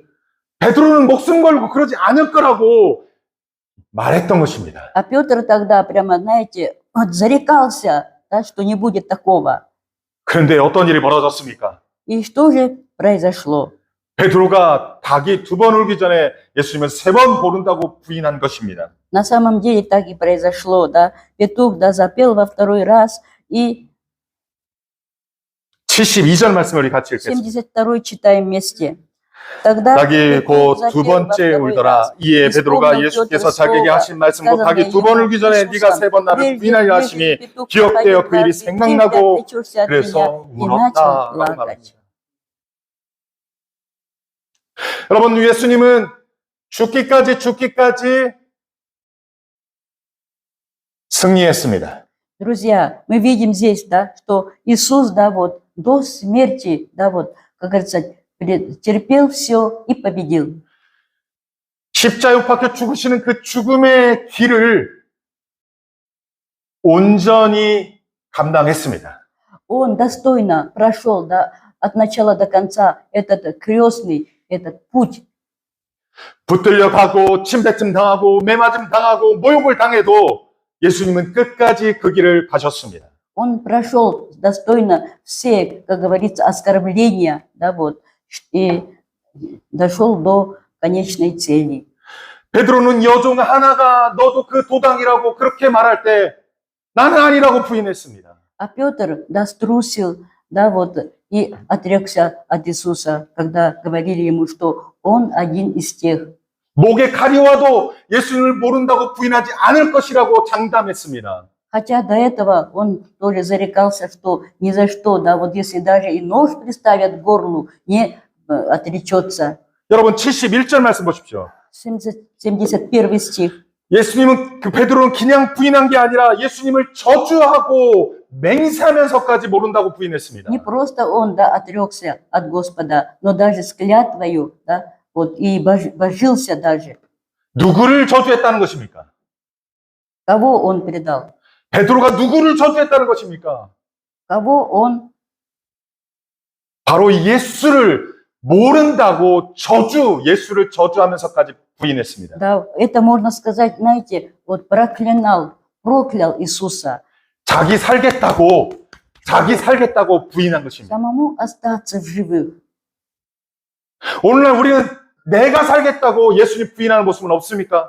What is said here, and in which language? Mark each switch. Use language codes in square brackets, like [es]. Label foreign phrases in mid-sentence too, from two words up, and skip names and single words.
[ko] 베드로는 목숨 걸고 그러지 않을 거라고 말했던 것입니다. [ru] А Петр тогда прямо, знаете, вот зарекался, да, что не будет такого. [ko] 그런데 어떤 일이 벌어졌습니까? [ru] И что же произошло? [ko] 베드로가 닭이 2번 울기 전에 예수님을 3번 부른다고 부인한 것입니다. [ru] На самом деле так и произошло, да. Петух, да, запел во второй раз, и [ko] 72절 말씀을 우리 같이 읽겠습니다. [ru] 72 читаем вместе. Тогда [ko] 닭이 곧 두 [ru] Петр запел во [ko] 번째 [ru] второй [ko] 울더라. [ru] раз. [ko] 이에 [ru] И [ko] 베드로가 [ru] вспомнил [ko] 예수께서 [ru] Петр [ko] 자기에게 [ru] слово, [ko] 하신 말씀으로 [ru] сказанное [ko] 닭이 두 번 [ru] ему [ko] 울기 전에 네가 세 번 나를 [ru] Иисусом. [ko] 부인하려 [ru] Прежде [ko] 하시니 [ru] петух [ko] 기억되어 [ru] пропоет [ko] 그 일이 [ru] дважды, ты [ko] 생각나고 [ru] отречешься от меня, [ko] 그래서 [ru] и начал [ko] 울었다라고 [ru] плакать. [ko] 말합니다. 여러분, 예수님은 죽기까지 승리했습니다. [ru] Друзья, мы видим здесь, да, что Иисус, да, вот до смерти, да, вот, как говорится, терпел все и победил. [ko] 십자가에 못 박혀 죽으시는 그 죽음의 길을 온전히 감당했습니다. [ru] Он достойно прошел, да, от начала до конца этот крестный, этот путь. [ko] 붙들려 가고 침뱉음 당하고 매맞음 당하고 모욕을 당해도 예수님은 끝까지 그 길을 가셨습니다. [ru] Он прошел достойно все, как говорится, оскорбления, да, вот, и дошел до конечной цели. [ko] 베드로는 여종 하나가 너도 그 도당이라고 그렇게 말할 때 나는 아니라고 부인했습니다. [ru] А Петр, да, струсил, да, вот, и отрекся от Иисуса, когда говорили ему, что он один из тех. [ko] 목에 칼이 와도 예수님을 모른다고 부인하지 않을 것이라고 장담했습니다. [ru] Хотя до этого он тоже зарекался, что ни за что, да, вот если даже и нож приставят к горлу, не отречется. [ko] 여러분 71절 말씀 보십시오. [ru] 71 стих. [ko] 예수님은 그 베드로는 그냥 부인한 게 아니라 예수님을 저주하고 맹세하면서까지 모른다고 부인했습니다. [ru] Не просто он, да, отрекся от Господа, но даже с клятвою, да, вот, и божился даже. [ko] 누구를 저주했다는 것입니까? [ru] Кого он предал? [ko] 베드로가 누구를 저주했다는 것입니까? [ru] Кого он? [ko] 바로 예수를 모른다고 예수를 저주하면서까지 부인했습니다. [ru] Да, это можно сказать, знаете, вот проклял Иисуса. [ko] 자기 살겠다고 부인한 것입니다. [ru] Самому остаться в живых. [ko] 오늘날 우리는 내가 살겠다고 예수님 부인하는 모습은 없습니까?